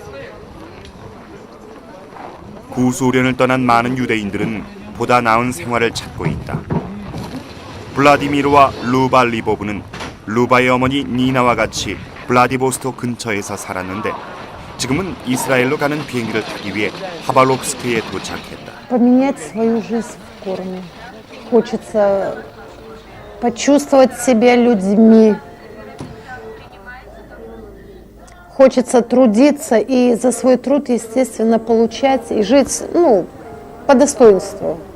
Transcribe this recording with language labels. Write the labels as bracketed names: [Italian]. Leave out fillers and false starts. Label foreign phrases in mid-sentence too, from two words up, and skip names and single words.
[Korean] 구소련을 떠난 많은 유대인들은 보다 나은 생활을 찾고 있다. 블라디미르와 루바 리보브는 루바의 어머니 니나와 같이 블라디보스토크 근처에서 살았는데 지금은 이스라엘로 가는 비행기를 타기 위해 하발롭스크에 도착했다. [Russian] Поменять свою жизнь в корне. Хочется почувствовать себя людьми. Хочется трудиться и за свой труд, естественно, получать и жить, по достоинству.